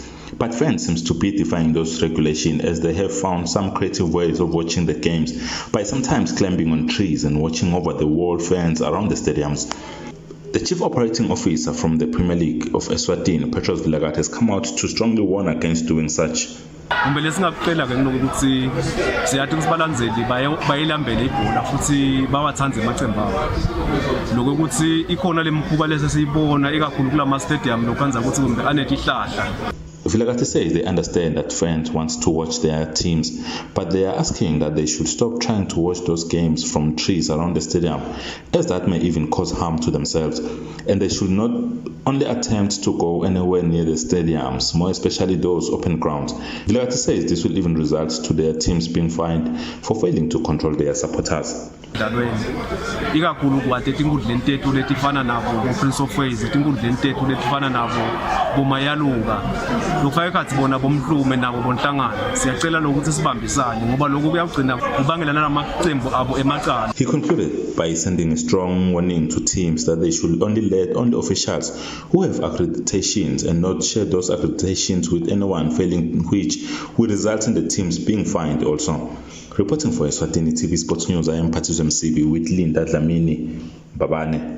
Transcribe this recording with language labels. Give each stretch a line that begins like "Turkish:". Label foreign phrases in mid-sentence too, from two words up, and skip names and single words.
English: But fans seem to be defying those regulations, as they have found some creative ways of watching the games by sometimes climbing on trees and watching over the wall fans around the stadiums. The chief operating officer from the Premier League of Eswatini, Petros Vilakazi, has come out to strongly warn against doing such.
Swati: Umbele singakuqela ke ngokuthi siyathi kusibalandzeli bayilambele ibhola futhi bawathandze emacembu abo. Lokuthi ikhona lemkhuba lese siyibona ikakhulu kulama stadium lokwenza ukuthi kumbe anetihlahla.
English: Vilakazi says they understand that fans want to watch their teams, but they are asking that they should stop trying to watch those games from trees around the stadium, as that may even cause harm to themselves. And they should not only attempt to go anywhere near the stadiums, more especially those open grounds. Vilakazi says this will even result to their teams being fined for failing to control their supporters.
Swati: Ikakhulu kwathi tinkundleni tethu letifana nabo Prince of Wales, tinkundleni tethu letifana nabo bomayaluka lokufaka ekhathi bona bomhlume nabo bonhlangana siyacela lokuthi sibambisane ngoba lokho kuyagcina kubangela namaqembu abo emacala.
English: He concluded by sending a strong warning to teams that they should only let only officials who have accreditations and not share those accreditations with anyone, failing which will result in the teams being fined also. Reporting for Eswatini TV Sports News, I am Patizwe Msibi with Linda Dlamini Babane.